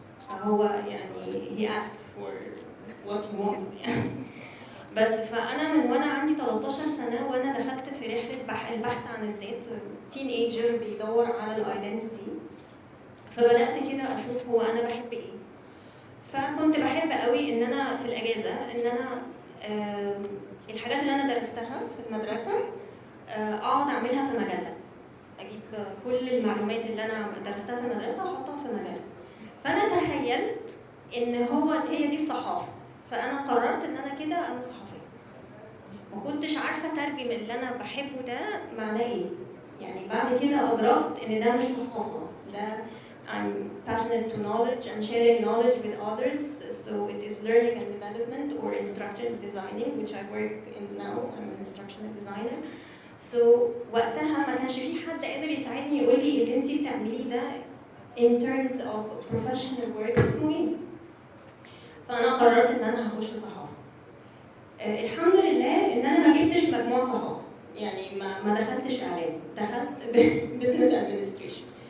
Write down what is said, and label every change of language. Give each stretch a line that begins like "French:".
Arabic: فهو يعني
English: he asked for what he wanted
Arabic: يعني. بس فانا من وانا عندي 13 سنه وانا دخلت في رحله البحث عن الذات، تين ايجر بيدور على الايدنتيتي. فبدات كده اشوف هو انا بحب ايه. فكنت بحب قوي ان انا في الاجازه ان انا الحاجات اللي انا درستها في المدرسه اقعد اعملها في مجله، اجيب كل المعلومات اللي انا درستها في المدرسه واحطها في مجله. فانا تخيلت ان هي دي الصحافه، فانا قررت ان انا كده انا صحفيه. ما كنتش عارفه اترجم اللي انا بحبه ده معناه ايه. يعني بعد كده ادركت ان ده مش صحافه، ده
English: I'm passionate to knowledge and sharing knowledge with others, so it is learning and development or instructional designing, which I work in now. I'm an instructional designer.
Arabic: So وقتها ما كانش في حد قادر يساعدني يقول لي اللي انتي بتعمليه ده
English: in terms of professional work
Arabic: اسمه ايه. فانا قررت ان انا هخش صحافه. الحمد لله ان انا ما جبتش مجموع صحافه، يعني ما دخلتش اعلام، دخلت business administration.